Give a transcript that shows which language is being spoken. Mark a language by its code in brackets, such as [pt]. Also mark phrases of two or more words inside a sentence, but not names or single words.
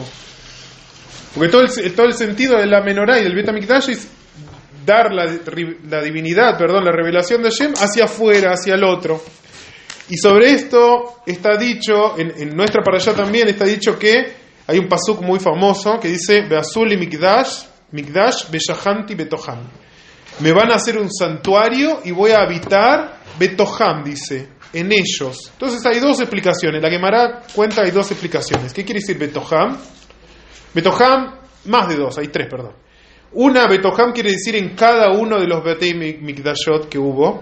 [es] Porque todo el sentido de la menorá y del Bet HaMikdash es dar la divinidad, la revelación de Hashem hacia afuera, hacia el otro. Y sobre esto está dicho, en nuestra parashá también está dicho que hay un pasuk muy famoso que dice: [he] ועשו לי מקדש ושכנתי בתוכם. [es] Me van a hacer un santuario y voy a habitar betoham, dice, en ellos. Entonces hay dos explicaciones. La Gemara cuenta hay dos explicaciones. ¿Qué quiere decir betoham? Betoham, más de dos, hay tres, perdón. Una, betoham quiere decir en cada uno de los [he] בתי מקדשות [es] que hubo.